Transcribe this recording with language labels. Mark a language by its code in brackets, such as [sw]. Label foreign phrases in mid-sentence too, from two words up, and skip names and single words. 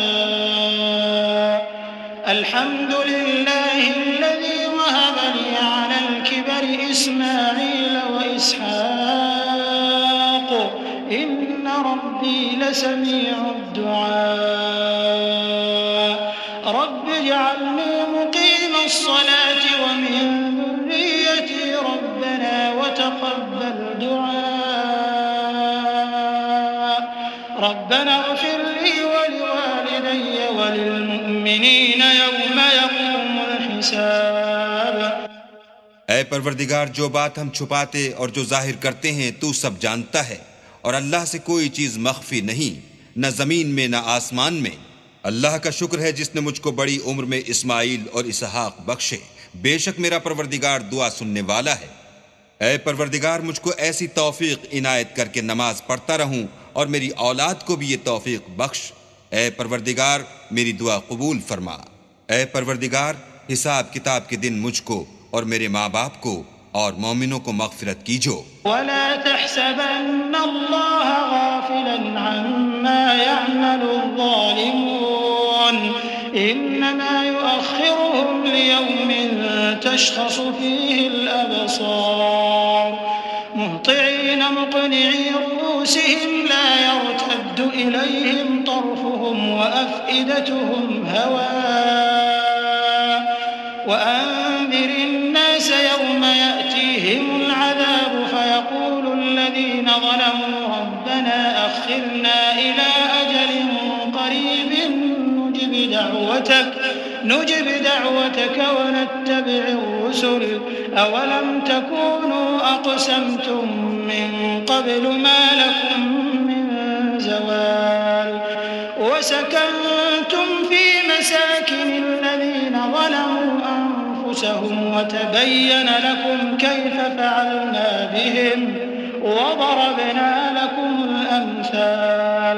[ar] الحمد لله الذي وهب لي على الكبر إسماعيل وإسحاق إن ربي لسميع الدعاء. رب اجعلني مقيم الصلاة ومن ذريتي ربنا وتقبل دعاء. ربنا اغفر لي ولوالدي وللمؤمنين يوم يقوم الحساب. [ur] اے پروردگار، جو بات ہم چھپاتے اور جو ظاہر کرتے ہیں تو سب جانتا ہے، اور اللہ سے کوئی چیز مخفی نہیں، نہ زمین میں نہ آسمان میں. اللہ کا شکر ہے جس نے مجھ کو بڑی عمر میں اسماعیل اور اسحاق بخشے. بے شک میرا پروردگار دعا سننے والا ہے۔ اے پروردگار، مجھ کو ایسی توفیق عنایت کرکے نماز پڑھتا رہوں، اور میری اولاد کو بھی یہ توفیق بخش. اے پروردگار، میری دعا قبول فرما۔ اے پروردگار، حساب کتاب کے دن مجھ کو اور میرے ماں باپ کو اور مومنوں کو مغفرت کیجیو. [ar] ولا تحسبن الله غافلا عما يعمل الظالمون إنما يؤخرهم ليوم تشخص فيه الأبصار مهطعين مقنعي رءوسهم لا يرتد إليهم طرفهم وأفئدتهم هواء. وأنذر الناس يوم يأتيهم العذاب فيقول الذين ظلموا ربنا أخرنا إلى أجل قريب نجب دعوتك ونتبع الرسل أولم تكونوا أقسمتم من قبل ما لكم من زوال وسكنتم في مساكن الذين ظلموا أنفسهم وتبين لكم كيف فعلنا بهم وضربنا لكم الأمثال।